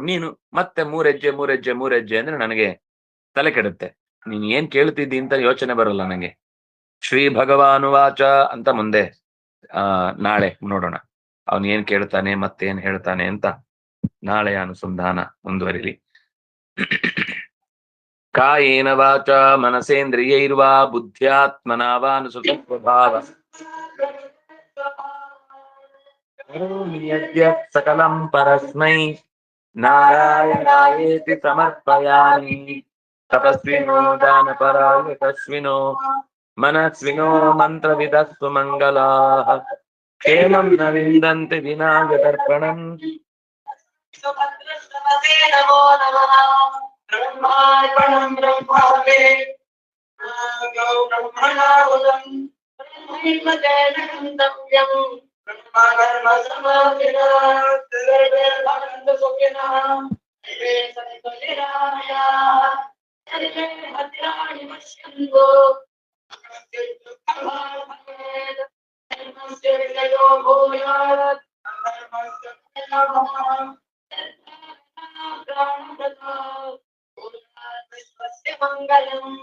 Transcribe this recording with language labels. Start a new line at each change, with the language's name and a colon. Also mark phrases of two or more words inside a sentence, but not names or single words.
Kannada: ನೀನು ಮತ್ತೆ ಮೂರೆಜ್ಜೆ ಅಂದ್ರೆ ನನಗೆ ತಲೆ ಕೆಡುತ್ತೆ. ನೀನ್ ಏನ್ ಕೇಳ್ತಿದ್ದಿ ಅಂತ ಯೋಚನೆ ಬರಲ್ಲ ನನಗೆ.
Sanskrit: ಶ್ರೀ ಭಗವಾನುವಾಚ
Kannada: ಅಂತ ಮುಂದೆ ನಾಳೆ ನೋಡೋಣ ಅವನ್ ಏನ್ ಕೇಳ್ತಾನೆ ಮತ್ತೇನ್ ಹೇಳ್ತಾನೆ ಅಂತ. ನಾಳೆಯ ಅನುಸಂಧಾನ ಮುಂದುವರಿಲಿ.
Sanskrit: ಕಾಯೇನ ವಾಚ ಮನಸೇಂದ್ರಿಯೈರ್ವಾ ಬುದ್ಧ್ಯಾತ್ಮನಾ ವಾ ಅನುಸೃತ ಸ್ವಭಾವ ಸಕಲಂ ಪರಸ್ಮೈ ನಾರಾಯಣಾಯೇತಿ ಸಮರ್ಪಯಾಮಿ. ತಪಸ್ವಿನೋ ದಾನಪರಾಯ ತಸ್ವಿನೋ ಮನಸ್ವಿನೋ ಮಂತ್ರವಿದಸ್ತು ಮಂಗಲಾಃ. ಕ್ಷೇಮಂ ನ ವಿಂದಂತಿ ವಿನಾಯಕರ್ಪಣಂ. ನಮೋ ನಮಃ. ಬ್ರಹ್ಮಾರ್ಪಣಂ ಬ್ರಹ್ಮಾರ್ಪಣೆ ಬ್ರಹ್ಮಣಾಹುತಂ ಬ್ರಹ್ಮೈರ್ಮತೇನಂತವ್ಯಂ. ಬ್ರಹ್ಮಕರ್ಮ ಸಮಾಧಿನಃ ಸರ್ವೇ ಭವಂತು ಸುಖಿನಃ. ಸರ್ವೇ ಸಂತು ನಿರಾಮಯಾಃ. ಸರ್ವೇ ಭದ್ರಾಣಿ ಪಶ್ಯन्तು. ಧರ್ಮಸ್ಯ ವಿಜಯೋ ಭೂಯಾತ್. ಧರ್ಮಸ್ಯ ಮಂಗಲಂ.